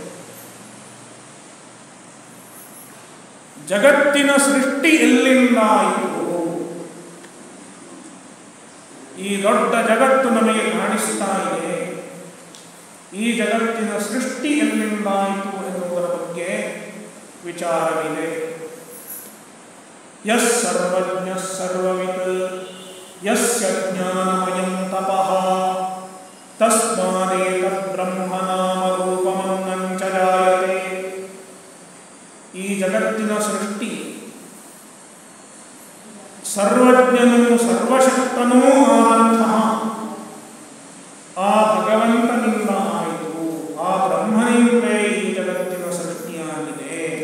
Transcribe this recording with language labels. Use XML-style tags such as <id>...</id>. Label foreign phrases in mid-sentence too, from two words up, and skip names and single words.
<kn>ಜಗತ್ತಿನ ಸೃಷ್ಟಿ ಎಲ್ಲಿಂದ ಆಯಿತು? ಈ ದೊಡ್ಡ ಜಗತ್ತು ನಮಗೆ ಕಾಣಿಸ್ತಾ ಇದೆ. ಈ ಜಗತ್ತಿನ ಸೃಷ್ಟಿ ಎಲ್ಲಿಂದಾಯಿತು ಎನ್ನುವುದರ ಬಗ್ಗೆ ವಿಚಾರವಿದೆ.</kn> <sa>ಯಸ್ ಸರ್ವಜ್ಞ ಸರ್ವವಿತ್ ಯಸ್ಯ ಜ್ಞಾನಮಯಂ ತಪಃ ತಸ್ಮಾದೇತದ್ ಬ್ರಹ್ಮನಾಮ ರೂಪಮನ್ನಂ ಚ ಜಾಯತೆ.</sa> <kn>ಈ ಜಗತ್ತಿನ ಸೃಷ್ಟಿ ಸರ್ವಜ್ಞನೂ ಸರ್ವಶಕ್ತನೂ ಆದಂತಹ ಆ ಭಗವಂತನಿಂದ ಆಯಿತು. ಆ ಬ್ರಹ್ಮನಿಂದಲೇ ಈ ಜಗತ್ತಿನ ಸೃಷ್ಟಿಯಾಗಿದೆ.</kn>